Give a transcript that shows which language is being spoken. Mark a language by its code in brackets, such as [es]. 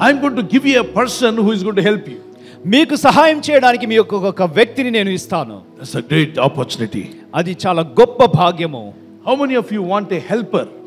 [en] I am going to give you a person who is going to help you. [te] మీకు సహాయం చేయడానికి మీ ఒక వ్యక్తిని నేను ఇస్తాను. [en] That's a great opportunity. [te] అది చాలా గొప్ప భాగ్యము. [en] How many of you want a helper?